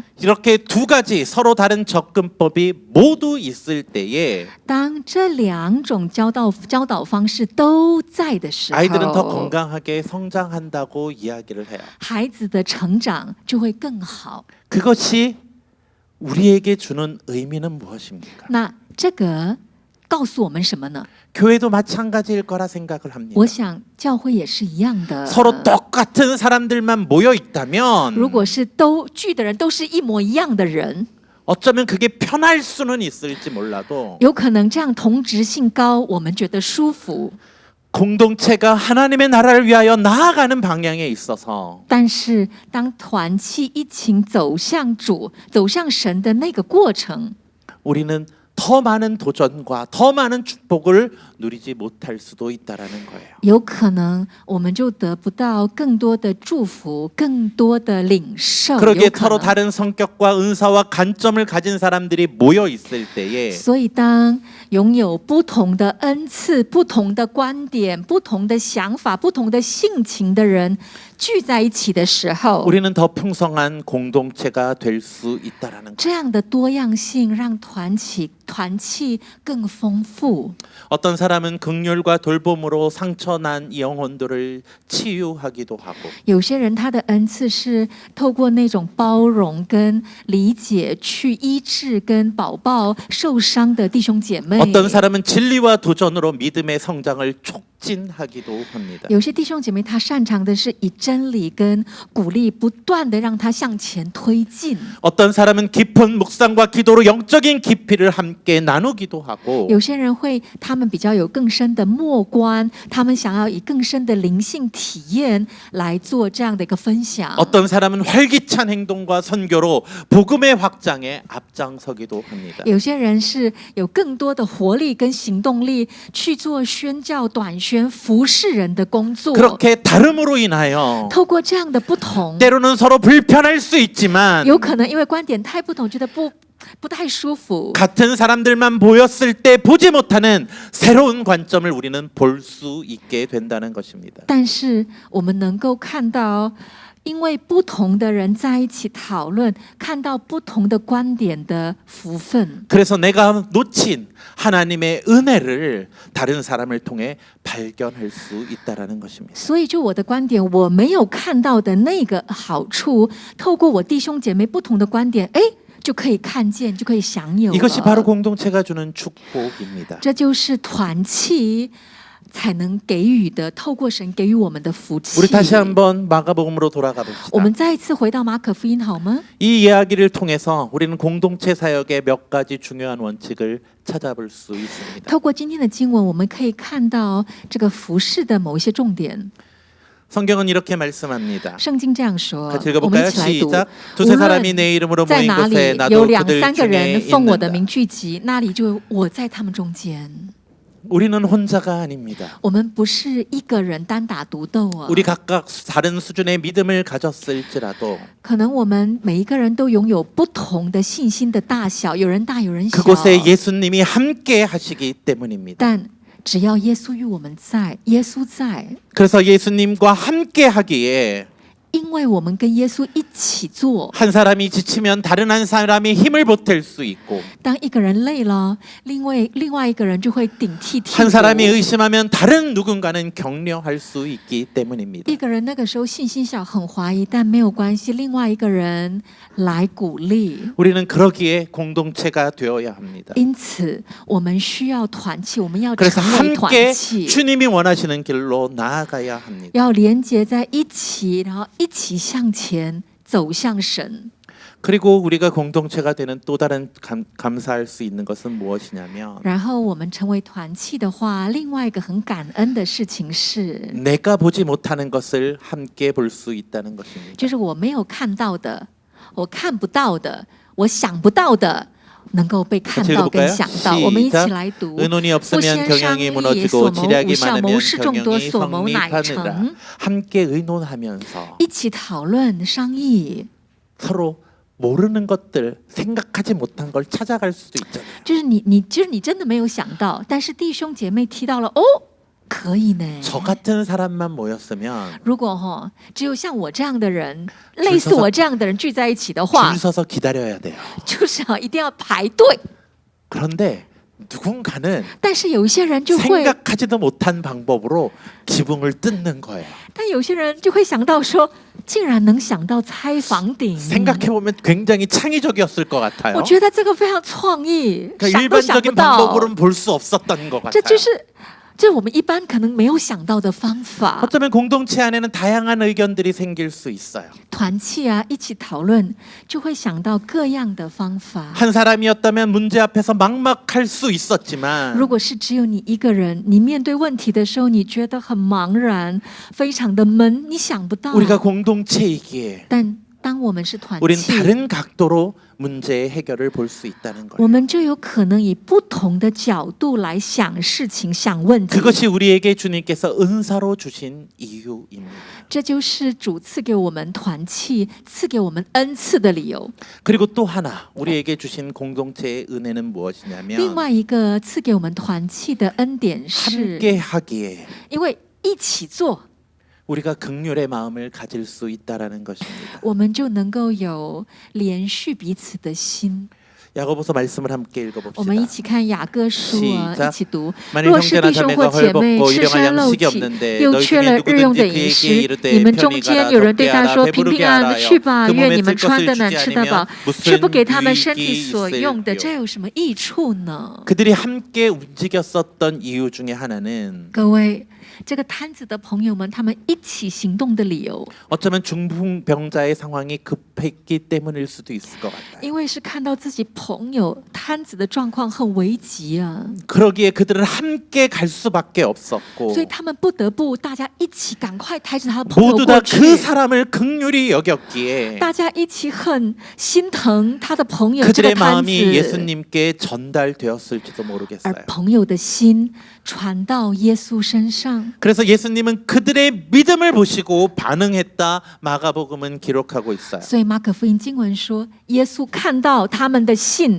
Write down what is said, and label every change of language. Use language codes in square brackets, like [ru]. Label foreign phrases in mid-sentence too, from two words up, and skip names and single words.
[ko] 이렇게 두 가지 서로 다른 접근법이 모두 있을 때에 [zh] 当这两种教导方式都在的时 [ko] 아이들은 더 [zh] 候， [ko] 건강하게 성장한다고 이야기를 해요. [zh] 孩子的成长就会更好。 [ko] 그것이 우리에게 주는 의미는 무엇입니까? [zh] 那这个告诉我们什么呢？ [ko] 교회도 마찬가지일 거라 생각을 합니다. [zh] 我想教会也是一样的。 [ko] 서로 똑같은 사람들만 모여 있다면 [zh] 如果是都聚的人都是一模一样的人， [ko] 어쩌면 그게 편할 수는 있을지 몰라도 [zh] 有可能这样同质性高，我们觉得舒服。 [ko] 공동체가 하나님의 나라를 위하여 나아가는 방향에 있어서 [zh] 但是当团契一起走向主、走向神的那个过程， [ko] 우리는 더 많은 도전과 더 많은 축복을 누리지 못할 수도 있다라는 거예요. [zh] 有可能我们就得不到更多的祝福、更多的领受。 [ko] 그러기에 [zh] 有可 [ko] 서로 [zh] 能 [ko] 다른 성격과 은사와 관점을 가진 사람들이 모여 있을 때에 [zh] 所以，当拥有不同的恩赐、不同的观点、不同的想法、不同的性情的人聚在一起的时候， [ko] 우리는 더 풍성한 공동체가 될 수 있다라는 거예요. [zh] 这样的多样性让团契更丰富。 [ko] 어떤 사람은 긍휼과 돌봄으로 상처난 영혼들을 치유하기도 하고 [zh] 有些人他的恩赐是透过那种包容跟理解去医治跟保抱受伤的弟兄姐妹。 [ko] 어떤 사람은 진리와 도전으로 믿음의 성장을 촉진하기도 합니다. [zh] 有些弟兄姐妹他擅长的是以真理跟鼓励不断的让他向前推进。 [ko] 어떤 사람은 깊은 묵상과 기도로 영적인 깊이를 함께 나누기도 하고 [zh] 有些人会，他们比较有更深的默观，他们想要以更深的灵性体验来做这样的一个分享。 [ko] 어떤 사람은 활기찬 행동과 선교로 복음의 확장에 앞장서기도 합니다. [zh] 有些人是有更多的活力跟行动力去做宣教、短宣、服侍人的工作。 [ko] 그렇게 다름으로 인하여 [zh] 透过这样的不同， [ko] 때로는 서로 불편할 수 있지만 [zh] 有可能因为观点太不同，觉得不太舒服。 [ko] 같은 사람들만 모였을 때 보지 못하는 새로운 관점을 우리는 볼 수 있게 된다는 것입니다. [zh] 但是我们能够看到，因为不同的人在一起讨论，看到不同的观点的福分。 [ko] 그래서 내가 놓친 하나님의 은혜를 다른 사람을 통해 발견할 수 있다라는 것입니다. [zh] 所以，就我的观点，我没有看到的那个好处，透过我弟兄姐妹不同的观点，就可以看见，就可以享有了。 [ko] 이것이 바로 공동체가 주는 축복입니다. [zh] 这就是团契才能给予的，透过神给予我们的福气。 [ko] 우리 다시 한번 마가복음으로 돌아가 [zh] 我 [ko] 봅시다. [zh] 们再一次回到马可福音好吗？ [ko] 이 이야기를 통해서 우리는 공동체 사역의 몇 가지 중요한 원칙을 찾아볼 수 있습니다. [zh] 透过今天的经文，我们可以看到这个服饰的某一些重点。 [ko] 성경은 이렇게 말씀합니다. [zh] 圣经这样说， [ko] 같이 [zh] 我们 [ko] 읽어볼까요? [zh] 一起来读。 [ko] 시작. [zh] 无 [ko] 두세 [zh] 论 [ko] 사람이 내 이름으로 [zh] 在 [ko] 모인 [zh] 哪 [ko] 곳에 [zh] 里 [ko] 나도 [zh] 有两 [ko] 그들 [zh] 三个 [ko] 중에 [zh] 人奉我的 [ko] 있는다. [zh] 名聚集，那里就我在他们中间。 [ko] 우리는 혼자가 아닙니다. [zh] 我们不是一个人单打独斗啊。 [ko] 우리 각각 다른 수준의 믿음을 가졌을지라도 [zh] 可能我们每一个人都拥有不同的信心的大小，有人大有人小。 [ko] 그곳에 예수님이 함께 하시기 때문입니다. [zh] 但只要耶稣与我们在，耶稣在， [ko] 그래서 예수님과 함께 하기에 [zh] 因为我们跟耶稣一起做。 [ko] 한 사람이 지치면 다른 한 사람이 힘을 보탤 수 있고 [zh] 当一个人累了，另外一个人就会顶替替 [ko] 한 [zh] 补。 [ko] 사람이 의심하면 다른 누군가는 격려할 수 있기 때문입니다. [zh] 一个人那个时候信心小，很怀疑，但没有关系，另外一个人来鼓励。 [ko] 우리는 그러기에 공동체가 되어야 합니다. [zh] 因此，我们需要团契，我们要 [ko] 그래서 [zh] 成为团 [ko] 함께 [zh] 契， [ko] 주님이 원하시는 길로 나아가야 합니다. [zh] 要连接在一起，然后一起向前走向神。 [ko] 그리고 우리가 공동체가 되는 또 다른 감사할 수 있는 것은 무엇이냐면 [zh] 然后我们成为团契的话，另外一个很感恩的事情是， [ko] 내가 보지 못하는 것을 함께 볼 수 있다는 것입니다. [zh] 就是我没有看到的，我看不到的，我想不到的，能够被看 [ko] 같이 [zh] 到跟 [ko] 읽어볼까요? [zh] 想到。我们一起 [ko] 시작. [zh] 来读。 [ko] 의논이 [zh] 不 [ko] 없으면 [zh] 先商 [ko] 경영이 [zh] 议，所 [ko] 무너지고 [zh] 谋 [ko] 지략이 [zh] 不效 [ko] 많으면 [zh] 谋事众多， [ko] 경영이 [zh] 所谋乃 [ko] 성립하느라 [zh] 成。 [ko] 함께 의논하면서 [zh] 一起讨论商议， [ko] 서로 모르는 것들, 생각하지 못한 걸 찾아갈 수도 있잖아요. [zh] 就是你真的没有想到，但是弟兄姐妹提到了，哦，可以呢。 [ko] 저 같은 사람만 모였으면 [zh] 如果只有像我这样的人，类似我这样的人聚在一起的话 [ko] 줄 ， 서서 기다려야 돼요. [zh] 就是一定要排队。 [ko] 그런데 누군가는 [zh] 但是有一些人就会， [ko] 생각하지도 못한 방법으로 지붕을 뜯는 거예요. [zh] 但有些人就会想到说，竟然能想到拆房顶。 [ko] 생각해보면 굉장히 창의적이었을 것 같아요. [zh] 我觉得这个非常创意， [ko] 그러니까 [zh] 想都想不 [ko] 일반적인 [zh] 到。 [ko] 방법으로는 볼 수 없었던 것 [zh] 这 [ko] 같아요. [zh] 就是我们一般可能没有想到的方法。 [ko] 어쩌면 공동체 안에는 다양한 의견들이 생길 수 있어요. [zh] 团契啊，一起讨论，就会想到各样的方法。 [ko] 한 사람이었다면 문제 앞에서 막막할 수 있었지만 [zh] 如果是只有你一个人，你面对问题的时候，你觉得很茫然，非常的闷，你想不到。 [ko] 우리가 공동체이기에 [zh] 但当我们是团 [ko] 우린 [zh] 契， [ko] 다른 각도로 문제의 해결을 볼 수 있다는 [zh] 我 [ko] 거예요. [zh] 们就有可能以不同的角度来想事情、想问题。 [ko] 그것이 우리에게 주님께서 은사로 주신 이유입니다. [zh] 这就是主赐给我们团契、赐给我们恩赐的理由。 [ko] 그리고 또 하나 우리에게 주신 공동체의 은혜는 [zh] 另 [ko] 무엇이냐면 [zh] 外一个赐给我们团契的恩典是， [ko] 함께 하기에 [zh] 因为一起做， [ko] 우리가 긍휼의 마음을 가질 수 있다라는 것입니다. [zh] 我们就能够有连续彼此的心。 [ko] 야고보서 말씀을 함께 [zh] 我们一 [ko] 읽어봅시다. [zh] 起看雅各书啊， [ko] 시작 [zh] 一起读。 [ko] 만일 [zh] 若是 [ko] 형제나 [zh] 弟兄或 [ko] 자매가 [zh] 姐妹 [ko] 헐벗고 [zh] 赤 [ko] 일용할 [zh] 身露 [ko] 양식이 [zh] 体， [ko] 없는데 [zh] 又 [ko] 너희 [zh] 缺 [ko] 중에 [zh] 了日用的 [ko] 누구든지 [zh] 饮 [ko] 그에게 [zh] 食， [ko] 이르되 [zh] 你们中 [ko] 편히 [zh] 间 [ko] 가라 [zh] 有人对他 [ko] 덥게 [zh] 说： [ko] 하라 [zh] 平 [ko] 배부르게 [zh] 平安安的 [ko] 하라요. [zh] 去吧， [ko] 그 [zh] 愿 [ko] 몸에 [zh] 你们 [ko] 쓸 [zh] 穿 [ko] 것을 [zh] 得暖， [ko] 주지 [zh] 吃得饱 [ko] 않으면 ， [zh] 却不给他们 [ko] 무슨 [zh] 身体所用的， [ko] 유익이 [zh] 这有什么益处呢？ [ko] 그들이 함께 움직였었던 이유 중에 하나는 [zh] 各位，这个摊子的朋友们，他们一起行动的理由， [ko] 어쩌면 중풍병자의 상황이 급했기 때문일 수도 있을 것 같아요. [zh] 因为是看到自己朋友摊子的状况很危急啊， [ko] 그러기에 그들은 함께 갈 수밖에 없었고 [zh] 所以他们不得不大家一起赶快抬着他的朋友 [ko] 모두 [zh] 过 [ko] 다 [zh] 去。 [ko] 그 사람을 긍휼히 여겼기에 [zh] 大家一起很心疼他的朋友这个 [ko] 그들의 [zh] 摊 [ko] 마음이 [zh] 子， [ko] 예수님께 전달되었을지도 [zh] 而 [ko] 모르겠어요. [zh] 朋友的心传到耶稣身上。 [ko] 그래서 예수님은 그들의 믿음을 보시고 반응했다. 마가복음은 기록하고 있어요. [zh] 所以马可福音经文说，耶稣看到他们的信，